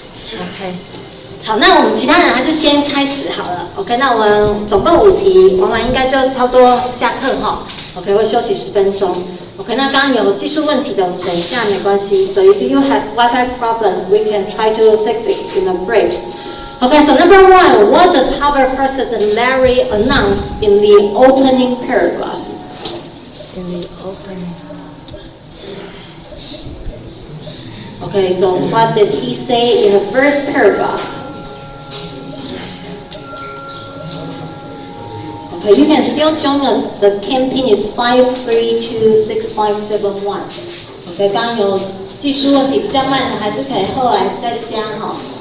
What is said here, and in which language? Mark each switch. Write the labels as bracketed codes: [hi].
[zh] OK， 好，那我们其他人还是先开始好了。 OK， 那我们总共5题，玩完应该就差不多下课哈。 OK， 会休息10分钟。OK， 那刚刚有技术问题的，等一下没关系。 [en] So if you have Wi-Fi problem, we can try to fix it in a break. Okay, so number 1, what does Harvard President Larry announce in the opening paragraph? In the opening. Okay, so what did he say in the first paragraph? Okay, you can still join us. The campaign is 5326571. [zh] Okay, 刚刚有技术问题比较慢的，还是可以后来再加哈。